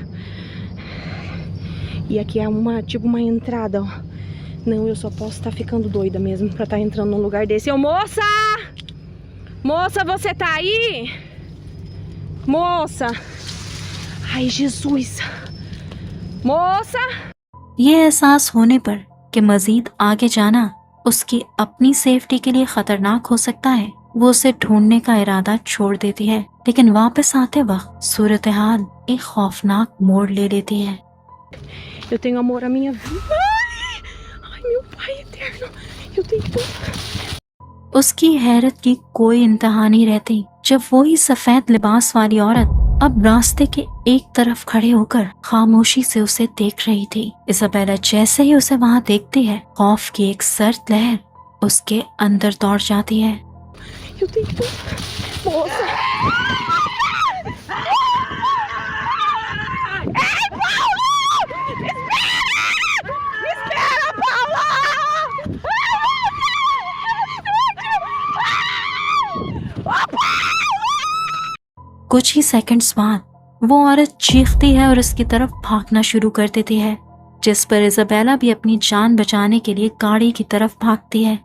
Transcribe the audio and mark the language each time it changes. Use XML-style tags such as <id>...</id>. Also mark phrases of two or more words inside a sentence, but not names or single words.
<pt>E aqui é tipo uma entrada, ó. Não, eu só posso estar ficando doida mesmo pra estar entrando num lugar desse. Ô, moça! Moça, você tá aí? Moça! Ai, Jesus! मोसा!</pt> <hi>ये एहसास होने पर कि मजीद आगे जाना उसकी अपनी सेफ्टी के लिए खतरनाक हो सकता है, वो उसे ढूंढने का इरादा छोड़ देती है। लेकिन वापस आते वक्त सूरत हाल एक खौफनाक मोड़ ले लेती है।</hi> <pt>Eu tenho amor à minha vida. Ai, meu pai eterno. Eu tenho...</pt> <hi>उसकी हैरत की कोई इंतहा नहीं रहती जब वही सफेद लिबास वाली औरत अब रास्ते के एक तरफ खड़े होकर खामोशी से उसे देख रही थी। इसाबेला जैसे ही उसे वहाँ देखती है, खौफ की एक सर्द लहर उसके अंदर दौड़ जाती है।</hi> <pt>Eu tenho... Moça! Ei, Paulo! Espera, Paulo!</pt> <hi>कुछ ही सेकंड्स बाद वो औरत चीखती है और उसकी तरफ भागना शुरू कर देती है, जिस पर इसाबेला भी अपनी जान बचाने के लिए गाड़ी की तरफ भागती है।</hi>